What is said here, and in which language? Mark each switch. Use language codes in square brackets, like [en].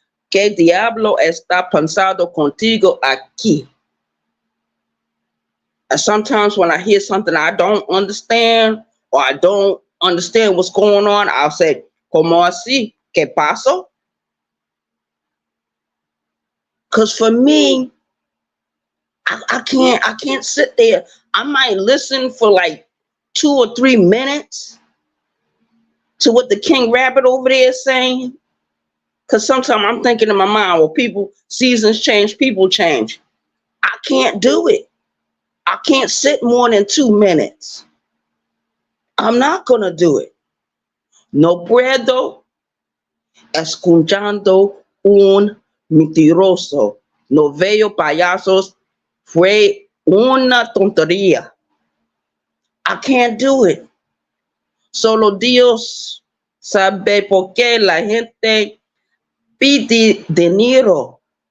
[es] ¿Qué diablo está pasando contigo aquí? [en] And sometimes when I hear something I don't understand, or I don't understand what's going on, I'll say, [es] ¿Cómo así? ¿Qué pasó? [en] Because for me, I can't sit there. I might listen for like 2 or 3 minutes to what the King Rabbit over there is saying. Because sometimes I'm thinking in my mind, well, seasons change, people change. I can't do it. I can't sit more than 2 minutes. I'm not going to do it. [es] No puedo escuchando un mentiroso. No veo payasos. Fue una tontería. [en] I can't do it. [es] Solo Dios sabe por qué la gente pide dinero.